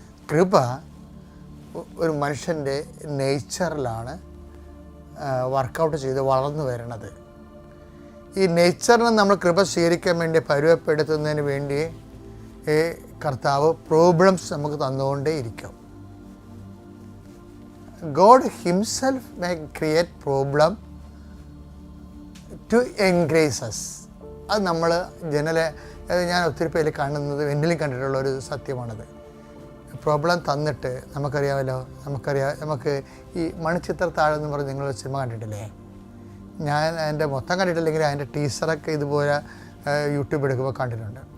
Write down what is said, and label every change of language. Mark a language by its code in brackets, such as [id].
[ml] കൃപ ഒരു മനുഷ്യൻ്റെ നേച്ചറിലാണ് വർക്കൗട്ട് ചെയ്ത് വളർന്നു വരണത്. ഈ നേച്ചറിനെ നമ്മൾ കൃപ സ്വീകരിക്കാൻ വേണ്ടി പരുവപ്പെടുത്തുന്നതിന് വേണ്ടി കർത്താവ് പ്രോബ്ലംസ് നമുക്ക് തന്നുകൊണ്ടേ ഇരിക്കും. [en] God himself may create problem to engrace us. [ml] അത് നമ്മൾ ഞാൻ ഒത്തിരി പേര് കാണുന്നത്, എന്നിലും കണ്ടിട്ടുള്ള ഒരു സത്യമാണത്. പ്രോബ്ലം തന്നിട്ട് നമുക്ക് ഈ മണിച്ചിത്രത്താഴ് എന്ന് പറഞ്ഞ് നിങ്ങൾ സിനിമ കണ്ടിട്ടില്ലേ? ഞാൻ അതിൻ്റെ മൊത്തം കണ്ടിട്ടില്ലെങ്കിൽ അതിൻ്റെ ടീസറൊക്കെ ഇതുപോലെ യൂട്യൂബ് എടുക്കുമ്പോൾ കണ്ടിട്ടുണ്ട്.